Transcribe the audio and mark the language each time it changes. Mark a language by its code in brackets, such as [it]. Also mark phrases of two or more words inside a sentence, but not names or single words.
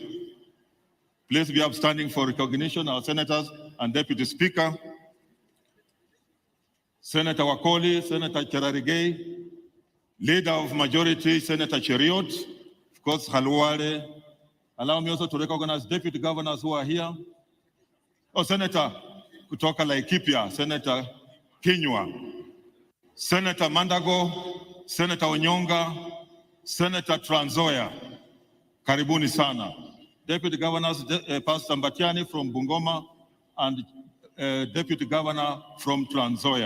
[en] Please be upstanding for recognition, our senators and Deputy Speaker. Senator Wakoli, Senator Cherarigei, Leader of Majority, Senator Cheriot, of course, Khalwale. Allow me also to recognize Deputy Governors who are here. Oh, Senator kutoka Laikipia, Senator Kinyua, Senator Mandago, Senator Onyonga, Senator Trans Nzoia, [sw] karibuni sana. [en] Deputy Governors, Pastor Mbatiani from Bungoma and Deputy Governor from Trans Nzoia.